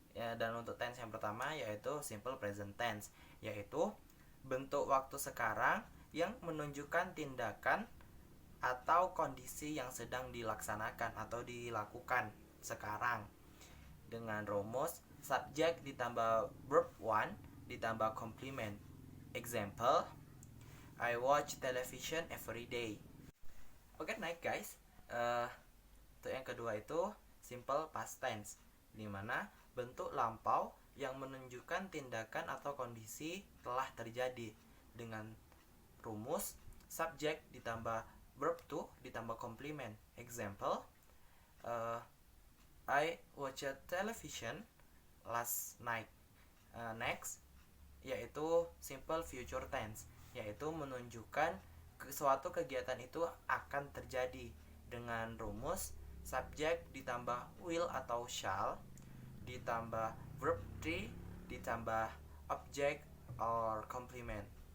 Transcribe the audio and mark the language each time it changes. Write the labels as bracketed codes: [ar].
[id] Ya, dan untuk tense yang pertama yaitu simple present tense, yaitu bentuk waktu sekarang yang menunjukkan tindakan atau kondisi yang sedang dilaksanakan atau dilakukan sekarang, dengan rumus subject ditambah verb 1 ditambah complement. [en] Example, I watch television every day. [id] Oke, naik guys. Untuk yang kedua itu simple past tense, di mana bentuk lampau yang menunjukkan tindakan atau kondisi telah terjadi dengan rumus subject ditambah verb to ditambah complement. [en] Example, I watched television last night. [id] Next, yaitu simple future tense, yaitu menunjukkan suatu kegiatan itu akan terjadi dengan rumus subject ditambah will atau shall ditambah verb to ditambah object or complement.